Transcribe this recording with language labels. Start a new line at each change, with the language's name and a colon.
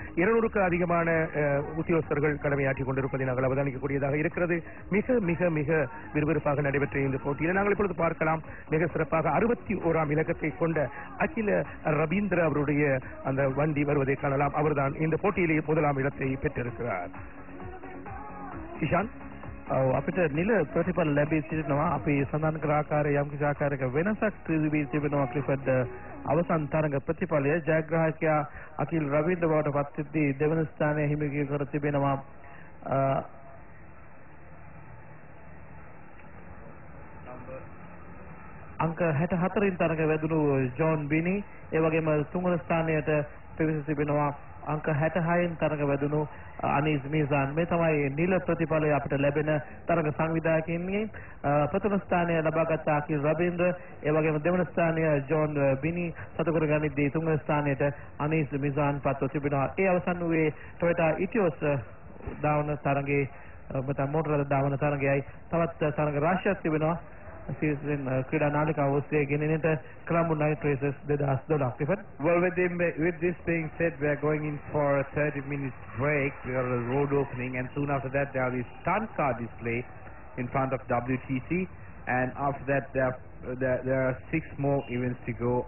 Tamil: 200க்கு அதிகமான உத்தியோகஸ்தர்கள் கடமையாற்றிக் கொண்டிருப்பதை நாங்கள் அவதானிக்கக்கூடியதாக இருக்கிறது. மிக மிக மிக விறுவிறுப்பாக நடைபெற்ற இந்த போட்டியில் நாங்கள் இப்பொழுது பார்க்கலாம். மிக சிறப்பாக 61ஆம் இலக்கத்தை கொண்ட அகில ரவீந்திர அவருடைய அந்த வண்டி வருவதை காணலாம். அவர்தான் இந்த போட்டியிலே முதலாம் இடத்தை பெற்றிருக்கிறார். ईशान
Sinhala: අපිට නිල ප්‍රතිඵල ලැබී සිටිනවා. අපි සඳහන් කර ආකාරයේ යම් කිසි ආකාරයක වෙනසක් තිබී තිබෙනවා. ක්ලිෆර්ඩ් අවසන් තරඟ ප්‍රතිඵලය ජයග්‍රාහකයා අකිල් රවීන්ද්‍ර බවට පත් සිටි දෙවන ස්ථානය හිමි කර තිබෙනවා. අංක 64 තරඟ වැදුණු ජෝන් බිනි ඒ වගේම තුන්වන ස්ථානයට පිවිස තිබෙනවා. අංක 66 තරඟ වැදුණු අනීස් මීසාන්. මේ තමයි නිල ප්‍රතිඵලය අපිට ලැබෙන තරඟ සංවිධායකයින්ගේ. ප්‍රථම ස්ථානය ලබාගත් අකිල් රවීන්ද්‍ර ඒ වගේම දෙවන ස්ථානය ජෝන් බිනි සතු කරගනිද්දී තුන්වන ස්ථානයට අනීස් මීසාන් පත්ව තිබෙනවා. ඒ අවසන් වූයේ ටොයෝටා ඉටියෝස් දාවන තරඟේ මෝටර දාවන තරඟයයි. තවත් තරඟ රාශියක් තිබෙනවා. season ක්‍රීඩා නාලිකාව ඔස්සේ ගෙනෙන්නට Colombo Night Races 2012.
English: Well, with this being said, we are going in for a 30 minutes break. We got a road opening, and soon after that there is stunt car display in front of WTC, and after that there are 6 more events to go.